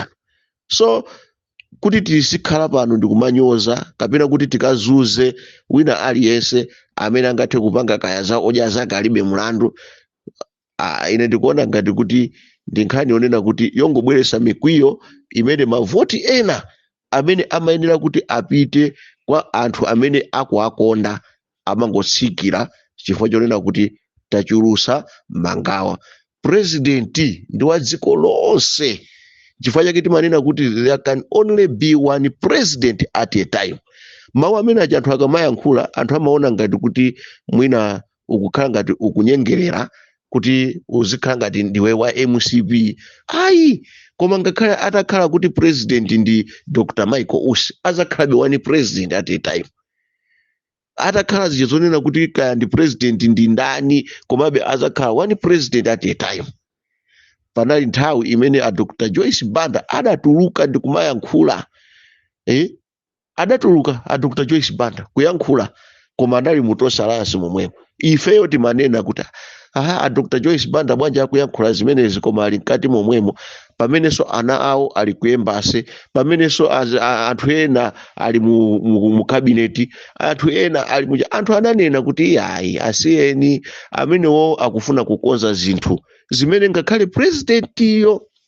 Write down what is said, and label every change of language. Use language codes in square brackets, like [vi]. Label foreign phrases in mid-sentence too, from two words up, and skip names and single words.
[ny] So kuti tisikhala pano ndikumanyoza kapena kuti tikazuze wina aliyense amene angathe kupanga kaya za odya zake alibe mlandu, ine ndikuona ngati kuti ndi nkhani yonena kuti yongobweretsa mikwiyo imene mavoti ena amene amayenera kuti apite kwa anthu amene akuakonda amangotsikira chifukwa chonena kuti tachulusa mangawa. President ndi wa dziko lonse, chifukwa chake timanena kuti [en] there can only be one president at a time. [ny] Mawu amene aja anthu akamayankhula anthu amaona ngati kuti mwina ukukhala ngati ukunyengerera kuti uzikhala ngati ndiwe wa MCP. Ayi, koma ngakhale atakhala kuti president ndi Dr. Michael Usi azakhalabe [en] one president at a time. [ny] Atakhala zichizonena kuti kaya ndi president ndi ndani komabe azakhala [en] one president at a time. [ny] Panali nthawi imene a Dr. Joyce Banda adatuluka ndi kumayankhula, adatuluka a Dr. Joyce Banda kuyankhula koma anali mutosalansi momwemo. Ifeyo timanena kuti a Dr. Joyce Banda bwanja akuyankhula zimenezi koma ali mkati momwemo, pamenenso ana awo ali ku embassy, pamenenso anthu ena ali mu kabineti, anthu ena ali anthu ananena kuti ayi asiyeni amenewo akufuna kukonza zinthu zimene ngakhale president iyo